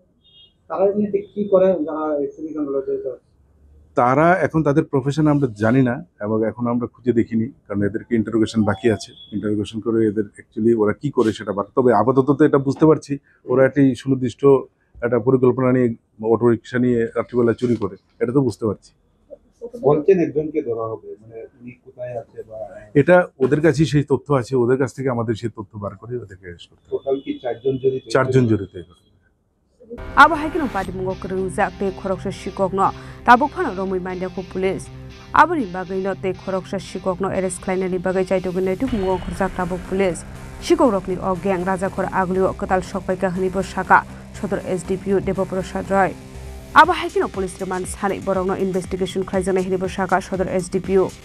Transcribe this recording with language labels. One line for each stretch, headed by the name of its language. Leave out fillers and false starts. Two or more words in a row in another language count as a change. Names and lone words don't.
Bangla: তারা এখন তাদের প্রফেশন আমরা জানি না এবং এখন আমরা খুঁজে দেখিনি কারণ এদেরকে ইন্টারোগেশন বাকি আছে ইন্টারোগেশন করে এদের অ্যাকচুয়ালি ওরা কি করে সেটা তবে আপাতত তো এটা বুঝতে পারছি ওরা একটি সুনির্দিষ্ট একটা পরিকল্পনা নিয়ে অটো রিক্সা নিয়ে রাত্রিবেলা চুরি করে এটা তো বুঝতে পারছি। এটা ওদের কাছেই সেই তথ্য আছে ওদের কাছ থেকে আমাদের সেই তথ্য বার করে ওদেরকে অ্যারেস্ট করতে হবে। 4 জন জড়িত
Bodo: आबो हाइकेनो पार्टी मुंगो गुरुंजा ते खरकसा शिककनो ताबुक फाना रमै मान्याको पुलिस आबोनि बागैनो ते खरकसा शिककनो एरेस्ट खालायनायनि बागै जायटुगैनाय तुक मुंगो खरजाक ताबुक पुलिस शिकरकनि अ ग्यां राजाखर आगलियो कताल सकबायका हनिबो साका सदर एसडीपीओ देवप्रसाद रय आबो हाइकेनो
English: police remand
Bodo: सानै बरकनो इन्वेस्टिगेशन खालायजानाय हनिबो साका सदर एसडीपीओ